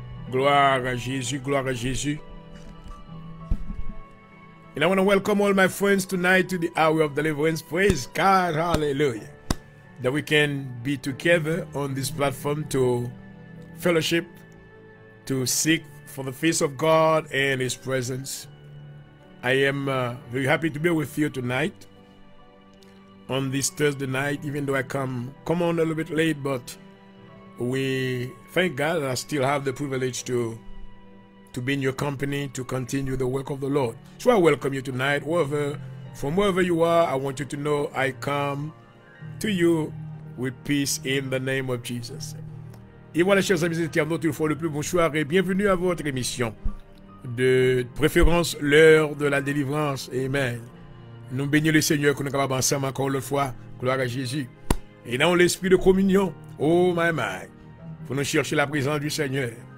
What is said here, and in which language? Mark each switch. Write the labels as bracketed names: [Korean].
[French] Gloire à Jésus, gloire à Jésus. [English] And I want to welcome all my friends tonight to the hour of deliverance. Praise God, hallelujah. That we can be together on this platform to fellowship, to seek for the face of God and his presence. I am very happy to be with you tonight on this Thursday night, even though I come on a little bit late, but we thank God that I still have the privilege to be in your company, to continue the work of the Lord. So I welcome you tonight. From wherever you are, I want you to know I come to you with peace in the name of Jesus. [French] Et voilà, chers amis internautes, une fois le plus bonsoir et bienvenue à votre émission de préférence, l'heure de la délivrance. Amen. Nous bénissons le Seigneur que nous sommes capables ensemble encore une fois. Gloire à Jésus. Et dans l'esprit de communion, oh my, pour nous chercher la présence du Seigneur.